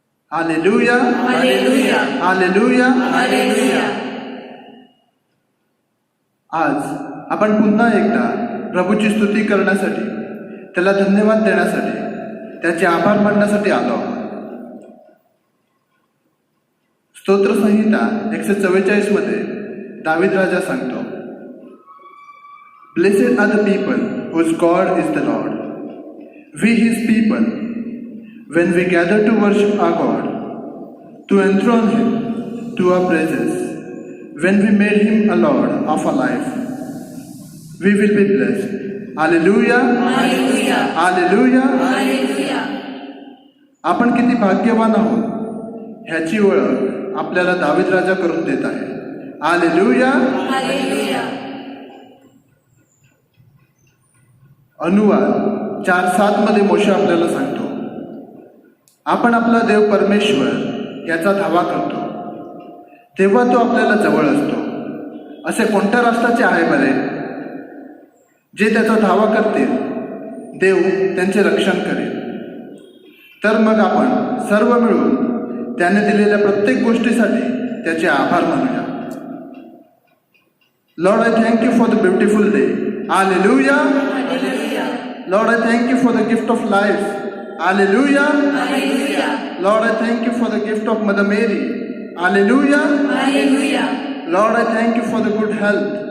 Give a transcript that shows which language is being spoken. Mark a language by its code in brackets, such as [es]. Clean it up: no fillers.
[mr] Hallelujah. Hallelujah. Hallelujah. Hallelujah. आज आपण पुन्हा एकदा प्रभूची स्तुती करण्यासाठी, त्याला धन्यवाद देण्यासाठी, त्याचे आभार मानण्यासाठी आलो आहोत. स्तोत्रसंहिता 144 मध्ये दावीद राजा सांगतो, [en] Blessed are the people whose God is the Lord. We his people, when we gather to worship our God, to enthrone him to our praises, when we made him a Lord of our life, we will be blessed. Hallelujah. Hallelujah. Hallelujah. Hallelujah. [mr] आपण किती भाग्यवान आहोत ह्याची ओळख आपल्याला दावीद राजा करून देत आहे. हालेलुया. [en] Hallelujah. [mr] अनुवाद 4:7 मध्ये मोशे आपल्याला सांगतो, आपण आपला देव परमेश्वर याचा धावा करतो, तेव्हा तो आपल्याला जवळ असतो. असे कोणत्या राष्ट्राचे आहे बरे जे त्याचा धावा करतील, देव त्यांचे रक्षण करेल. तर मग आपण सर्व मिळून त्याने दिलेल्या प्रत्येक गोष्टीसाठी त्याचे आभार मानूया. [en] Lord, I thank you for the beautiful day. Hallelujah. Hallelujah. Lord, I thank you for the gift of life. Hallelujah. Hallelujah. Lord, I thank you for the gift of Mother Mary. Hallelujah. Hallelujah. Lord, I thank you for the good health.